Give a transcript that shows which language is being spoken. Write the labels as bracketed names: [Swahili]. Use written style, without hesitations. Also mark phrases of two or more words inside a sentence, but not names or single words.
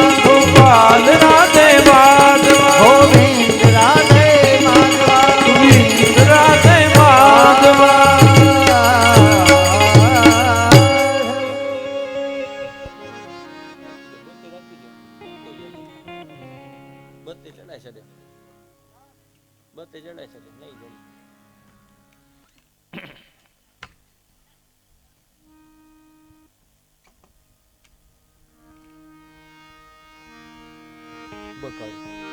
[Hindi] गोपाल राधे माधवा, गोविंद राधे माधवा, गोविंद राधे माधवा, [Gujarati] બત્તી ચડાય છે, બત્તી ચડાય છે નહીં જમ બકાય